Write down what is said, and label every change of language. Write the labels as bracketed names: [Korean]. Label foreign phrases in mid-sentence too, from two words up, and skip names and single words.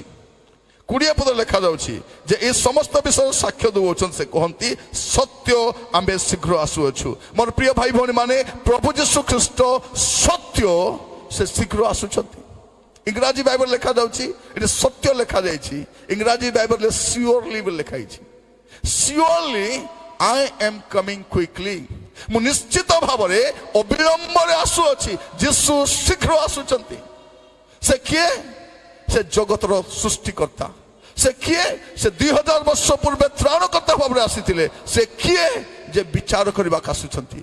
[Odia] 20 ପଦ ଲେଖାଯାଉଛି ଯେ ଏ ସମସ୍ତ ବିଷୟରେ ସାକ୍ଷ୍ୟ ଦେଉଅଛନ୍ତି, ସେ କହନ୍ତି ସତ୍ୟ ଆମ୍ଭେ ଶୀଘ୍ର ଆସୁଅଛୁ। ମୋର ପ୍ରିୟ ଭାଇ ଭଉଣୀ ମାନେ, ପ୍ରଭୁ ଯୀଶୁ ଖ୍ରୀଷ୍ଟ ସତ୍ୟ, ସେ ଶୀଘ୍ର ଆସୁଛନ୍ତି। ଇଂରାଜୀ ବାଇବଲ ଲେଖାଯାଉଛି, ଏଠି ସତ୍ୟ ଲେଖାଯାଇଛି, ଇଂରାଜୀ ବାଇବଲରେ ସିଓରଲି ବୋଲି ଲେଖାଯାଇଛି। [English] ସିଓରଲି I am coming quickly, [Odia] ମୁଁ ନିଶ୍ଚିତ ଭାବରେ ଅବିଳମ୍ବରେ ଆସୁଅଛି। ଯୀଶୁ ଶୀଘ୍ର ଆସୁଛନ୍ତି। ସେ କିଏ? ସେ ଜଗତର ସୃଷ୍ଟିକର୍ତ୍ତା। ସେ କିଏ? ସେ 2000 ବର୍ଷ ପୂର୍ବେ ତ୍ରାଣକର୍ତ୍ତା ଭାବରେ ଆସିଥିଲେ। ସେ କିଏ? ଯେ ବିଚାର କରିବାକୁ ଆସୁଛନ୍ତି।